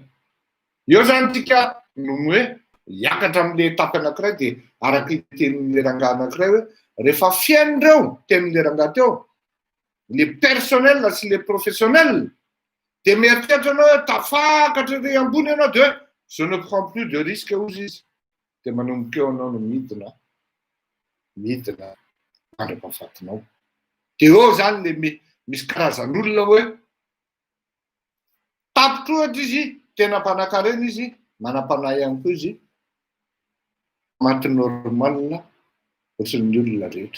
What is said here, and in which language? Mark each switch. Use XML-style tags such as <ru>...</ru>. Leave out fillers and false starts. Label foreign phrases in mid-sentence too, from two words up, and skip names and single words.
<mg>Eo zany tika no hoe hiakatra am'le etapy anankiray de araky tenin'le rangahy anankiray hoe rehefa fiain'ireo tenin'le rangahy teo</mg> <fr>le personnel</fr> <mg>sy</mg> <fr>le professionnel</fr> <mg>de mieritreritra anao hoe tafakatra re ambony ianao de</mg> <fr>je ne prends plus de risque</fr> <mg>ozy izy de manomboka eo anao no midina mandram-pahafatinao. De eo zany le misy karazan'olona hoe tapitra ohatra izy tena mpanan-karena izy, manam-panahy ihany koa izy, maty normalina ohatran'ny olona rehetra.</mg>